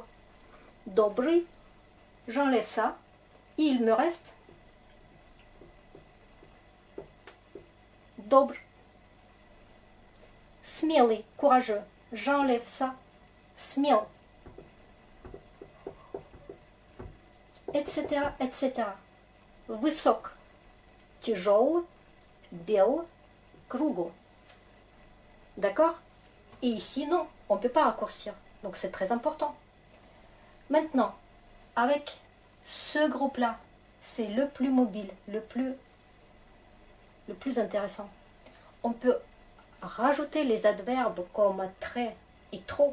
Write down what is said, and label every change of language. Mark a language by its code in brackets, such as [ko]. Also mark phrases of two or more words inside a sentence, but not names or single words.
[fr] Dobry, j'enlève ça. Et il me reste Dobr. Смелый, courageux. J'enlève ça. Смел. Etc., etc. [ru] Высок. Тяжел. Бел. Кругл. [fr] D'accord? Et ici, non, on ne peut pas raccourcir. Donc c'est très important. Maintenant, avec ce groupe-là, c'est le plus mobile, le plus intéressant. On peut rajouter les adverbes comme très et trop.